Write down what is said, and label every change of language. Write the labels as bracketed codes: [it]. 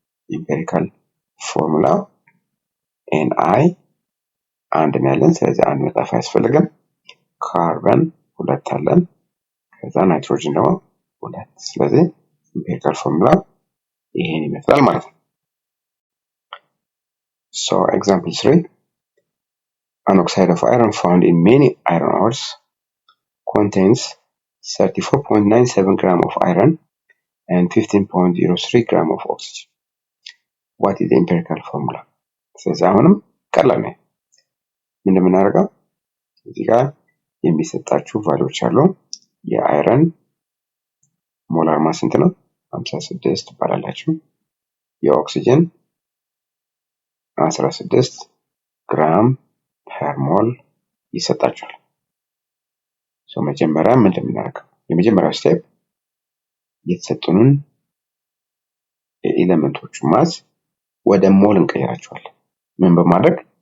[am] ኢምፔሪካል ፎርሙላው NI አንድ ነው ያለን። ስለዚህ አንድ መጻፍ አያስፈልግም። ካርበን 2 አለን። ከዛ ናይትሮጅን ደግሞ 2። ስለዚህ ኢምፔሪካል ፎርሙላው ይሄን ይመስላል ማለት ነው። [en] Example 3. An oxide of iron found in many iron ores contains 34.97 gram of iron and 15.03 gram of oxygen. What is the empirical formula? [am] ስለዚህ አሁንም ቀላል ነው። ምን እንደምናደርገው እዚህ ጋር የሚሰጣችሁ ቫልዩዎች አሉ። የአይረን ሞላር ማስ ስንት ነው? 56 ትባላላችሁ። የኦክሲጅን 16 ግራም ፐር ሞል ይሰጣችኋል። መጀመሪያ ምን እንደምናደርገው የመጀመሪያው ስቴፕ የተሰጡንን የኤሌመንቶቹ ማስ ወደ ሞል እንቀይራቸዋለን። ምን በማድረግ?